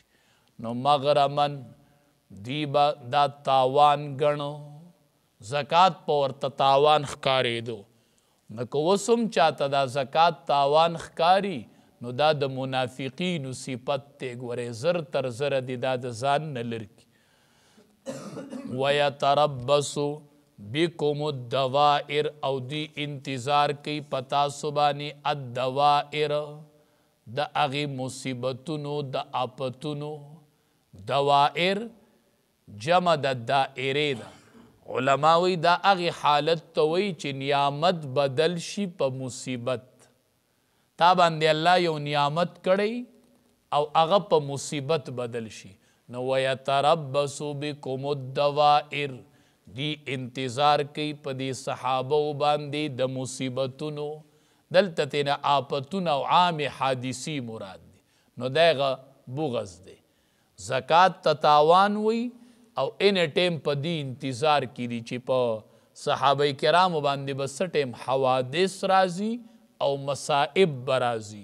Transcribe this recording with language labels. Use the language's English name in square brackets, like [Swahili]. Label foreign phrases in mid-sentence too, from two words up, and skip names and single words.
[Pashto] نو مغرمن دی به دا تاوان ګڼو، زکات په ورته تاوان ښکارېدو. نو که اوس هم چاته دا زکات تاوان ښکاري نو دا د منافقینو صفت دی، ګورې زر تر زره دی دا د ځان نه لري. [Arabic] وَيَتَرَبَّصُ بِكُمُ الدَّوَائِرُ [Pashto] او دی انتظار کوي په تاسو باندې الدوائر د هغې مصیبتونو د آفتونو. دوائر جمع د دائرې ده. علما وی دا هغې حالت ته وی چې نعمت بدل شي په مصیبت. تا باندې الله یو نعمت کړی او هغه په مصیبت بدل شي. نو [Arabic] وَيَتَرَبَّصُ بِكُمُ الدَّوَائِرُ [Pashto] دی انتظار کوي په دې صحابو باندې د مصیبتونو. دلته تینا آفتونه او عام حادثی مراد دی. نو دغه بغض دی. زکات ته تاوان وی او ان ټیم په دی انتظار کی دی چې په صحابه کرامو باندې به څه ټیم حوادث راځي او مصائب به راځي.